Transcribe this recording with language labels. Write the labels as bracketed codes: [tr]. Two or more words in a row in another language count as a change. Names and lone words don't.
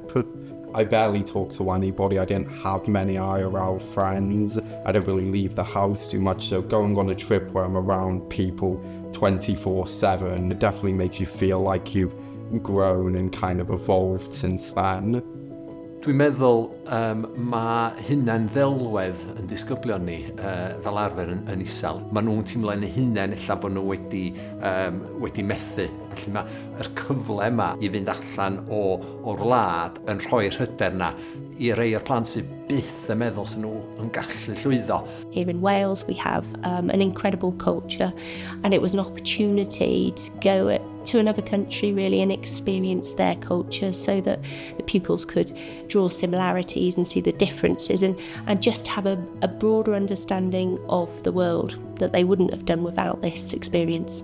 [en] I barely talk to anybody. I didn't have many IRL friends. I didn't really leave the house too much, so going on a trip where I'm around people 24/7, it definitely makes you feel like you've grown and kind of evolved since then. [cy] Dwi'n meddwl mae hunain ddelwedd yn disgyblion ni fel arfer yn isel. Maen nhw'n teimlo'n hunain ella fod nhw wedi methu. Felly mae'r cyfle yma i fynd allan o'r wlad yn rhoi'r hyder yna i rei o'r plant sydd byth yn meddwl sy'n nhw'n gallu llwyddo. [en] Here in Wales we have an incredible culture, and it was an opportunity to go to another country really and experience their culture so that the pupils could draw similarities and see the differences and just have a broader understanding of the world that they wouldn't have done without this experience.